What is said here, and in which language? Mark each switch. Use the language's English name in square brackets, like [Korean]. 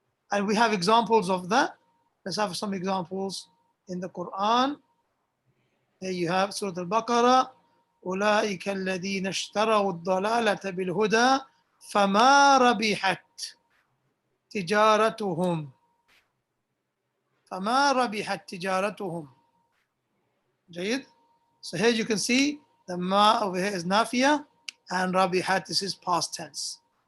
[English] And we have examples of that. Let's have some examples in the Quran. There you have Surah Al-Baqarah. [Arabic] أولئك الذين اشتروا الضلالة بالهدى فما ربحت تجارتهم فما ربحت تجارتهم. جيد? [English] So here you can see the ma over here is nafiya and rabihat, this is past tense.